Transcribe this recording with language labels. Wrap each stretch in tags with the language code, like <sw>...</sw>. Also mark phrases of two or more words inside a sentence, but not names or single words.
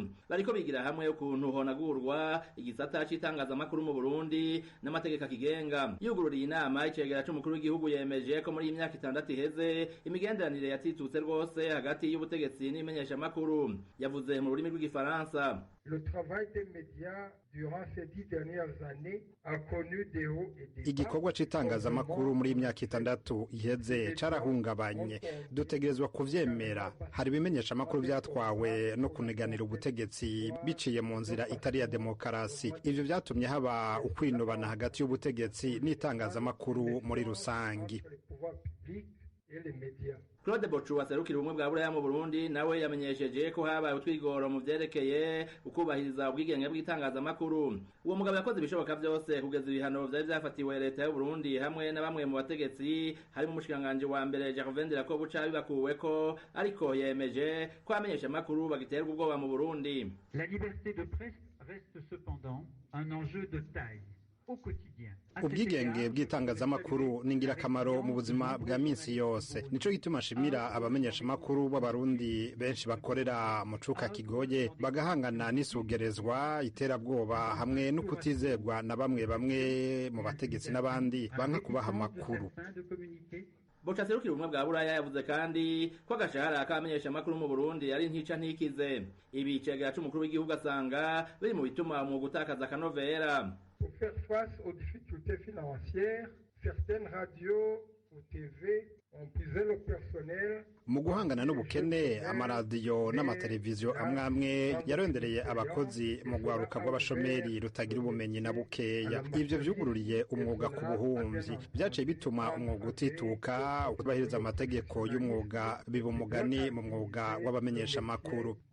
<rn>Bariko bigira hamwe ukuntu honagurwa igisata cy'itangazamakuru mu Burundi n'amategeko akigenga. Yugururiye inama icegera cy'umukuru w'igihugu yemeje ko muri iyi myaka 6 iheze imigenderanire yatitutse rwose hagati y'ubutegetsi n'imenyesha makuru. Yavuze mu rurimi rw'igifaransa.</rn> <fr>Le travail des médias durant ces 10 dernières années a connu des hauts et des bas.</fr> <rn>Igikorwa c'itangazamakuru muri imyaka 6 iheze carahungabanye, dutegerezwa kuvyemera. Hari bimenyesha makuru byatwawe no kuneganira ubutegetsi biciye mu nzira itari ya demokarasi. Ivyo vyatumye haba ukwinubana hagati y'ubutegetsi n'itangazamakuru muri rusangi. Claude Bochu aserukira ubumwe bwa Buraya mu Burundi nawe yamenyesheje ko habaye utwigoro mu vyerekeye ukubahiriza ubwigenge bw'itangazamakuru. Uwo mugabo yakoze ibishoboka byose kugeza ibihano vyari vyafatiwe leta y'u Burundi hamwe na bamwe mu bategetsi harimo umushikanganje wa mbere Gervais Ndirakobuca bibakuweko, ariko yemeje ko amenyesha amakuru bagiterwa ubwoba mu Burundi.</rn> <fr>La liberté de presse reste cependant un enjeu de taille.</fr> <rn>Ubwigenge bw'itangazamakuru ni ingirakamaro mu buzima bwa minsi yose. Nico gituma shimira abamenyesha makuru b'abarundi benshi bakorera mu cuka kigoye bagahangana n'isugerezwa, iterabwoba hamwe no kutizegwa na bamwe mu bategetsi n'abandi banka kubaha makuru. Bocha serukira ubumwe bwa Buraya yavuze kandi ko agashahara kamenyesha makuru mu Burundi ari ntica ntikize. Ibi cegera c'umukuru w'igihugu asanga biri mu bituma mu gutakaza kanovera.</rn> <fr>Pour faire face aux difficultés financières, certaines radios ou TV ont puisé le personnel.</fr> <rn>Mu guhangana n'ubukene, amaradiyo n'amateleviziyo amwe yarondereye abakozi mu gwaruka rw'abashomeri rutagira ubumenyi na bukeya. Ivyo vyugururiye umwuga ku buhumvyi, byaciye bituma umwuga utituka, kubahiriza amategeko y'umwuga biba umugani mu mwuga w'abamenyesha makuru.</rn>